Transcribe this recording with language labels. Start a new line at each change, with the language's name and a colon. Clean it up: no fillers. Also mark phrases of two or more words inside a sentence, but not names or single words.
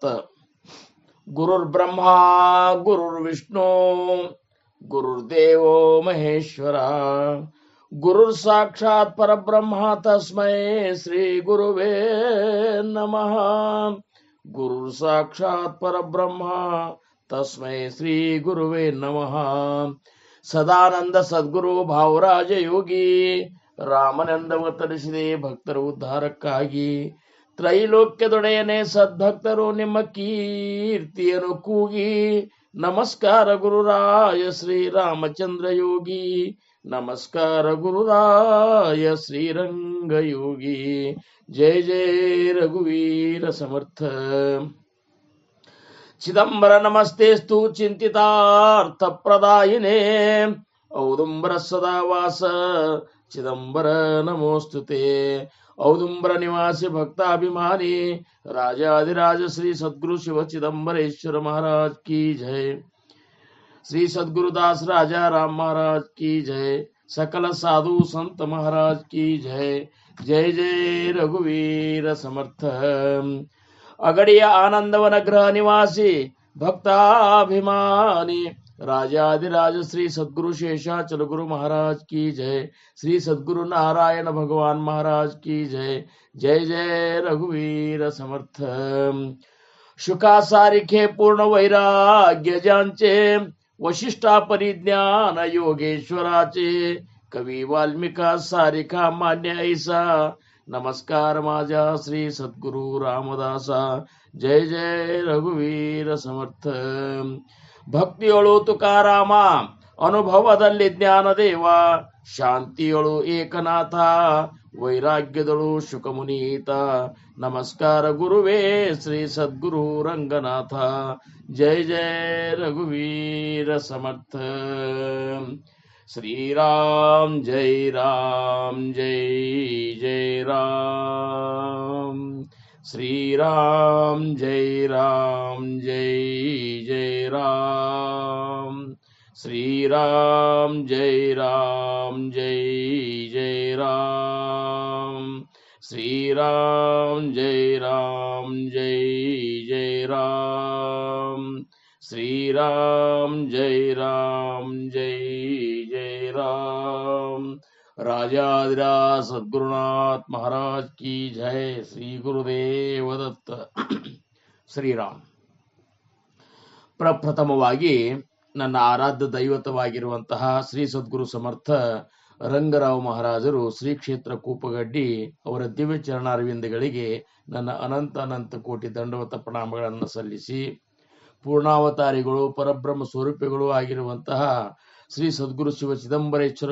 Sanskrit: गुरुर्ब्रह्मा गुरुर्विष्णु गुरुर्देवो महेश्वरा गुरुर्साक्षात् परब्रह्म तस्मै श्री गुरुवे नमः। गुरुर्साक्षात् परब्रह्म तस्मै श्री गुरुवे नमः।
Kannada: ಸದಾನಂದ ಸದ್ಗುರು ಭಾವರಾಜ ಯೋಗಿ ರಾಮನಂದವತರಿಸಿದೆ ಭಕ್ತರ ಉದ್ಧಾರಕ್ಕಾಗಿ. ತ್ರೈಲೋಕ್ಯದೊಡೆಯನೇ ಸದ್ಭಕ್ತರು ನಿಮ್ಮ ಕೀರ್ತಿಯನ್ನು ಕೂಗಿ. ನಮಸ್ಕಾರ ಗುರುರಾಯ ಶ್ರೀರಾಮಚಂದ್ರ ಯೋಗಿ, ನಮಸ್ಕಾರ ಗುರುರಾಯ ಶ್ರೀರಂಗ ಯೋಗಿ.
Marathi: जय जय रघुवीर समर्थ.
Sanskrit: ಚಿದಂಬರ ನಮಸ್ತೆಸ್ತು ಚಿಂತಿತಾರ್ಥ ಪ್ರದಾಯಿನೇ ಔದುಂಬರ ಸದಾವಾಸ ಚಿದಂಬರ ನಮೋಸ್ತುತೆ.
Hindi: औदुंबर निवासी भक्ताभिमानी राजाधिराज श्री सद्गुरु शिव चिदंबरेश्वर महाराज की जय। श्री सद्गुरुदास राजा राम महाराज की जय। सकल साधु संत महाराज की जय।
Marathi: जय जय रघुवीर समर्थ।
Hindi: अगड़िया आनंदवन गृह निवासी भक्ताभिमानी राजाधिराज श्री सद्गुरु शेषाचल गुरु महाराज की जय। श्री सद्गुरु नारायण भगवान महाराज की जय।
Marathi: जय जय रघुवीर समर्थ। शुका सारिखे पूर्ण वैराग्य ज्यांचे वशिष्ठा परिज्ञान योगेश्वराचे कवी वाल्मिका सारिखा मान्य ऐसा नमस्कार माझा श्री सद्गुरु रामदासा। जय जय रघुवीर समर्थ।
Kannada: ಭಕ್ತಿಯೊಳು ತುಕಾರಾಮ ಅನುಭವದಲ್ಲಿ ಜ್ಞಾನದೇವ ಶಾಂತಿಯೊಳು ಏಕನಾಥ ವೈರಾಗ್ಯದಳು ಶುಕಮುನೀತ ನಮಸ್ಕಾರ ಗುರುವೇ ಶ್ರೀ ಸದ್ಗುರು ರಂಗನಾಥ।
Marathi: जय जय रघुवीर समर्थ। श्रीराम जय जय राम। श्रीराम जय जय राम। श्रीराम जय जय राम। श्रीराम जय जय राम। श्रीराम जय जय राम।
Hindi: राजाधिराज सद्गुरुनाथ महाराज की जय।
Marathi: श्री गुरुदेव दत्त। ಶ್ರೀರಾಮ್.
Kannada: ಪ್ರಪ್ರಥಮವಾಗಿ ನನ್ನ ಆರಾಧ್ಯ ದೈವತವಾಗಿರುವಂತಹ ಶ್ರೀ ಸದ್ಗುರು ಸಮರ್ಥ ರಂಗರಾವ್ ಮಹಾರಾಜರು ಶ್ರೀ ಕ್ಷೇತ್ರ ಕೂಪಗಡ್ಡಿ ಅವರ ದಿವ್ಯ ಚರಣಾರವಿಂದಗಳಿಗೆ ನನ್ನ ಅನಂತ ಕೋಟಿ ದಂಡವತ ಪ್ರಣಾಮಗಳನ್ನು ಸಲ್ಲಿಸಿ, ಪೂರ್ಣಾವತಾರಿಗಳು ಪರಬ್ರಹ್ಮ ಸ್ವರೂಪಿಗಳು ಆಗಿರುವಂತಹ ಶ್ರೀ ಸದ್ಗುರು ಶಿವ ಚಿದಂಬರೇಶ್ವರ